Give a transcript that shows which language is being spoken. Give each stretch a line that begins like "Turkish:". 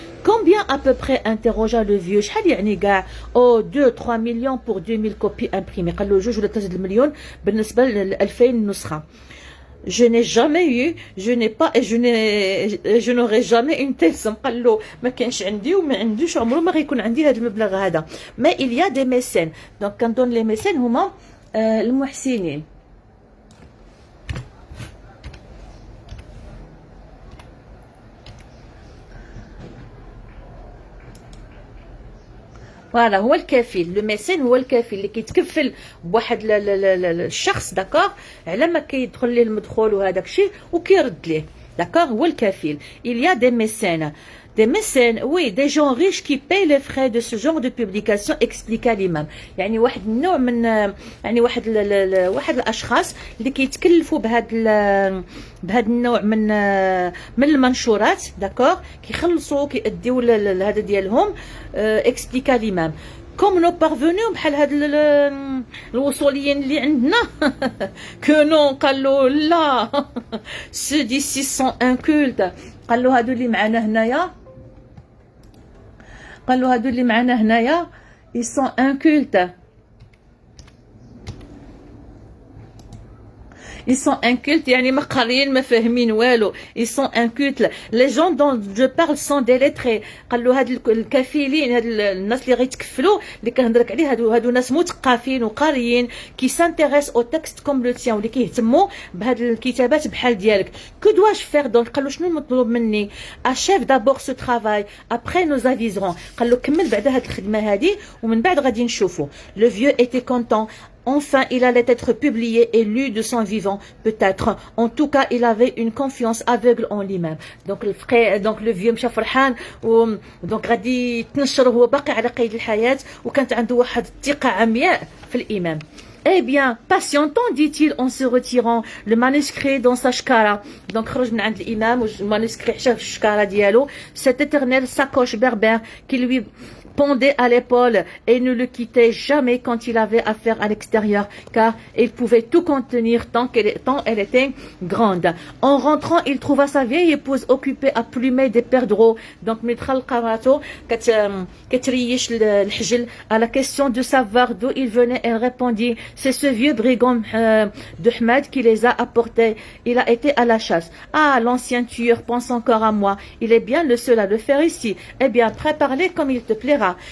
French: Combien à peu près interrogea le vieux.
Arabic: شحال يعني كاع؟
French: 2-3 millions pour 2000 copies imprimées.
Arabic: قال له 2 ولا 3 مليون بالنسبه ل 2000 نسخه.
French: je n'ai jamais eu, je n'ai pas, et je n'aurai jamais une telle somme.
Arabic: قال له ما كانش عندي وما عندوش عمره ما غيكون عندي هذا المبلغ هذا.
French: mais il y a des mécènes.
Arabic: donc كنظن les mécènes هما المحسنين. فوالا هو الكفيل. لو ميسين هو الكفيل اللي كيتكفل بواحد الشخص داكوغ على ما كيدخل ليه المدخول وهذاك الشيء وكيرد ليه داكوغ. هو الكفيل.
French: il y a des mécènes. Des mécènes, oui, des gens riches qui payent les frais de ce genre de publication, expliqua l'imam.
Arabic: يعني واحد النوع من يعني واحد الاشخاص اللي كيتكلفوا بهذا النوع من المنشورات داكوغ كيخلصوا كيأديو هذا ديالهم.
French: expliqua l'imam. comme nos parvenus
Arabic: بحال هاد الوصوليين اللي عندنا
French: que non
Arabic: قالوا لا
French: ceux d'ici sont incultes.
Arabic: قالوا هادو اللي معنا هنايا
French: ils sont incultes. ils sont incultes
Arabic: يعني ما قاريين ما فاهمين والو.
French: ils sont incultes. les gens dont je parle sont délettrés.
Arabic: قالوا هاد الكفيلين هاد الناس اللي غيتكفلوا اللي كنهضرك عليه هادو ناس مثقفين وقاريين كي سانتيريس او تكست كوم لو تيان واللي كيهتموا بهاد الكتابات بحال ديالك. كو دواش فير دونك؟ قالوا شنو المطلوب مني؟
French: achève d'abord ce travail après nous aviserons.
Arabic: قالوا كمل بعدا هاد الخدمه هادي ومن بعد غادي نشوفوا.
French: le vieux était content. Enfin, il allait être publié et lu de son vivant, peut-être. En tout cas, il avait une confiance aveugle en lui-même. Donc, le vieux
Arabic: مشى فرحان donc غادي يتنشر وهو باقي على قيد الحياة وكانت عنده واحد الثقة عمياء في الإمام.
French: Eh bien, patientons, dit-il en se retirant, le manuscrit dans sa shkara.
Arabic: Donc, خرج من عند الإمام والمانuscrit حشاه في الشكارة ديالو.
French: Cette éternelle sacoche berbère qui lui pendait à l'épaule et ne le quittait jamais quand il avait affaire à l'extérieur, car il pouvait tout contenir tant elle était grande. En rentrant, il trouva sa vieille épouse occupée à plumer des perdreaux.
Arabic: Donc, مدخل قراتو كتريش الحجل.
French: À la question de savoir d'où il venait, elle répondit: c'est ce vieux brigand de Ahmed qui les a apportés. Il a été à la chasse. Ah, l'ancien tueur pense encore à moi. Il est bien le seul à le faire ici. Eh bien, prépare-les comme il te plaira.